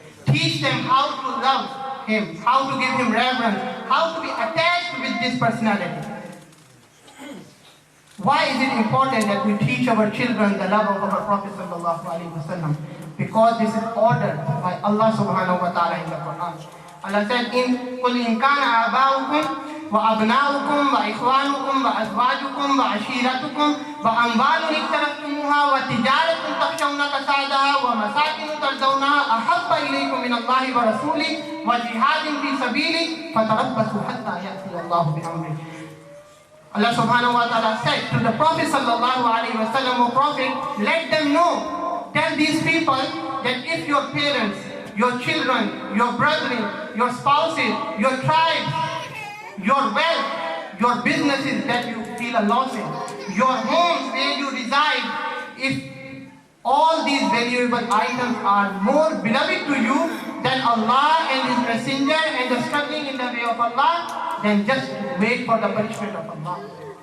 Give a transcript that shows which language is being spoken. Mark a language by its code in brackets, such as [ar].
[en] Teach them how to love him, how to give him reverence, how to be attached with this personality. Why is it important that we teach our children the love of our Prophet sallallahu alaihi wasallam? Because this is ordered by Allah subhanahu wa ta'ala in the Quran. Allah said, [ar] "In qul in kana aba'ukum وأبناؤكم وإخوانكم وأزواجكم وعشيرتكم وأموال اقترفتموها وتجارة تخشون كسادها ومساكن ترضونها أحب إليكم من الله ورسوله وجهاد في سبيله فتربصوا حتى يأتي الله بأمره. [en] Allah subhanahu wa ta'ala said to the Prophet sallallahu alayhi wa sallam, O Prophet, let them know, tell these people that if your parents, your children, your brethren, your spouses, your tribes, your wealth, your businesses that you feel a loss in, your homes where you reside, if all these valuable items are more beloved to you than Allah and His Messenger and the struggling in the way of Allah, then just wait for the punishment of Allah.